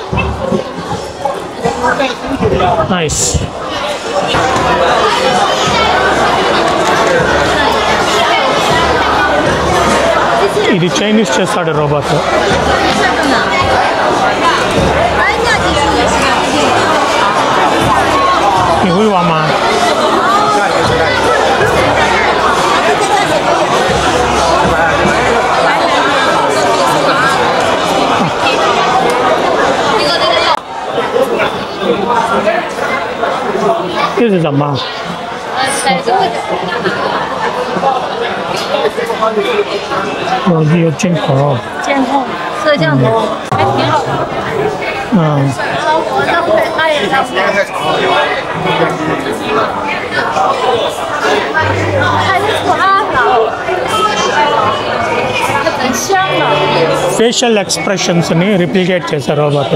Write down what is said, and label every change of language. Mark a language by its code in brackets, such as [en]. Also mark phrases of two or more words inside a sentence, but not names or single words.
[te] నైస్. ఇది చైనీస్ చేస్తాడు రోబోట్. ఇవి అమ్మా [zh] 这是什么？有监控，摄像头还挺好的。 [en] facial expressionsని replicate [te] చేశారు రోబోట్.